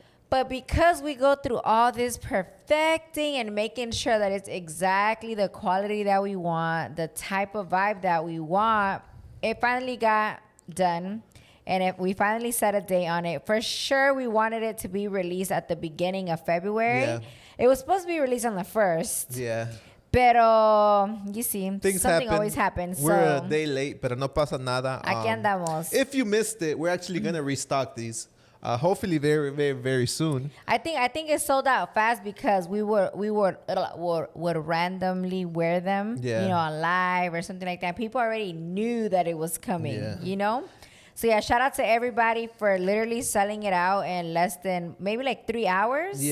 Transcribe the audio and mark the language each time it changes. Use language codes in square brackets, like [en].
[en] But because we go through all this perfecting and making sure that it's exactly the quality that we want, the type of vibe that we want, it finally got done. And if we finally set a date on it, for sure we wanted it to be released at the beginning of February. Yeah. It was supposed to be released on the 1st. Yeah. Pero, you see, things something happen. Always happens. We're a day late, [es] pero no pasa nada. Aquí andamos. [en] If you missed it, we're actually going to restock these. Hopefully very, very, very soon. I think it sold out fast because we would randomly wear them, you know, on live or something like that. People already knew that it was coming, you know? So yeah, shout out to everybody for literally selling it out in less than maybe like 3 hours.